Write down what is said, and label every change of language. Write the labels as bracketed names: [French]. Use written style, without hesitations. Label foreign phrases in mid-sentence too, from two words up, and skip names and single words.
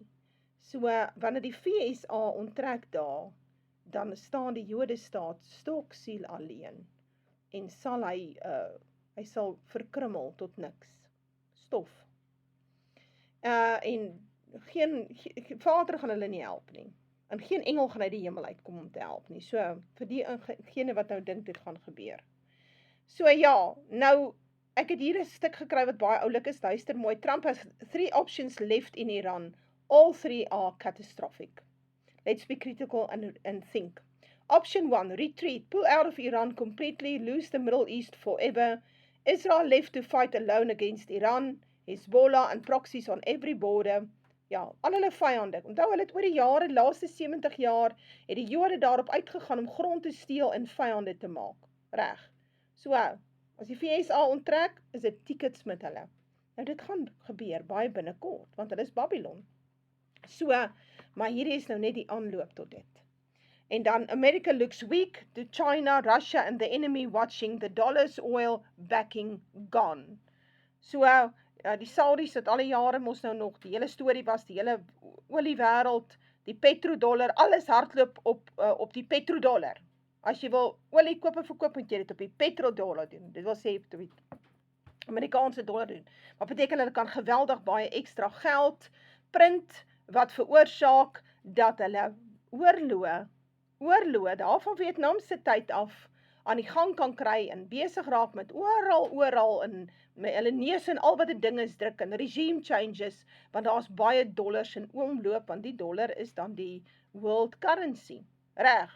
[Afrikaans] So, wanneer die FSA onttrek daar, dan staan die Jode staat stoksiel alleen, en sal hy sal verkrummel tot niks, stof. En geen Vader gaan hulle nie help nie, en geen engel gaan uit die hemel uitkom om te help nie, so vir diegene wat nou dink dit gaan gebeur. So ja, nou, ek het hier 'n stuk gekry wat baie oulik is, luister mooi, [English] Trump has 3 options left in Iran, all 3 are catastrophic. Let's be critical and think. Option 1, retreat, pull out of Iran completely, lose the Middle East forever, Israel left to fight alone against Iran, Hezbollah and proxies on every border. [Afrikaans] Ja, al hulle vyande. Onthou, hulle het oor die jare, laaste 70 jaar, het die Jode daarop uitgegaan om grond te steel en vyande te maak. Reg. So, as die FSA onttrek, is dit tickets met hulle. Nou, dit gaan gebeur baie binnekort, want hulle is Babylon. So, maar hierdie is nou net die aanloop tot dit. En dan, [English] America looks weak to China, Russia and the enemy watching, the dollar's oil backing gone. [Afrikaans] So, die Saudis het alle jare mos nou nog, die hele storie was, die hele oliewêreld, die petrodollar, alles hardloop op die petrodollar. As jy wil olie koop en verkoop, moet jy dit op die petrodollar doen. Dit wil sê, op die Amerikaanse dollar doen. Wat beteken, hulle kan geweldig baie ekstra geld print, wat veroorsaak, dat hulle oorloë, daar van Vietnam se tyd af, aan die gang kan kry, en besig raak met oral, en met hulle neus en al wat die ding is druk, en [English] regime changes, [Afrikaans] want daar is baie dollars in oomloop, want die dollar is dan die [English] world currency, [Afrikaans] reg.